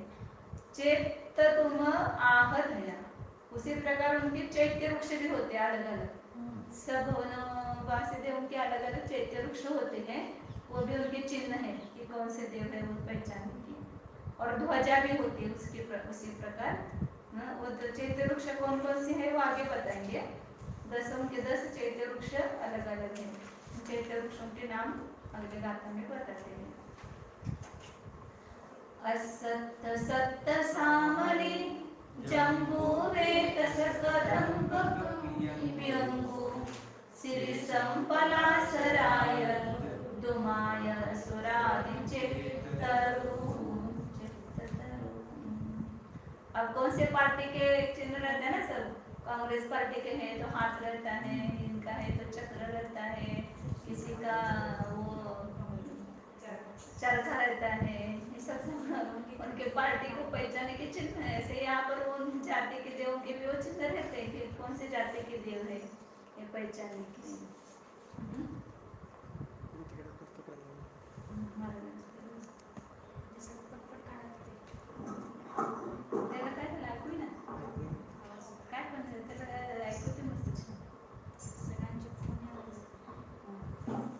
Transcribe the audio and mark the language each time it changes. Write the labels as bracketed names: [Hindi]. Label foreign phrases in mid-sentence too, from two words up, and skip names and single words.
[Hindi] चैत्य तुम आहत है, उसी प्रकार उनके चैत्य वृक्ष भी होते हैं अलग अलग, सब वासी देवों के अलग अलग चैत्य वृक्ष होते हैं, वो भी उनके चिन्ह है कि कौन से देव है वो पहचानने की। और ध्वजा भी होती है उसकी उसी प्रकार। वो चैत्य वृक्ष कौन कौन से है वो आगे बताएंगे। 10 के 10 चैत्य वृक्ष अलग अलग है, चैत्य वृक्षों के नाम अगले गाथा में बताते हैं। [Prakrit languages] असत्त सत्त सामली जम्बूवेत सकदम्ब व्यंगु सिरि संपलासराय दुमाय सुरादि चेतरु अब कौन से पार्टी के चिन्ह रहते हैं ना सब, कांग्रेस पार्टी के हैं तो हाथ रहता है, इनका है तो चक्र रहता है, किसी का वो चरखा रहता है, ये सब उनके पार्टी को पहचाने के चिन्ह है। ऐसे यहाँ पर उन जाति के देवों के भी वो चिन्ह रहते हैं कि कौन से जाति के देव है, ये पहचानने के लिए। [Marathi] त्याला काय झालं ऐकू ना, काय पण झालं त्याला ऐकू ते मस्त छान. सगळ्यांचे फोन यायला.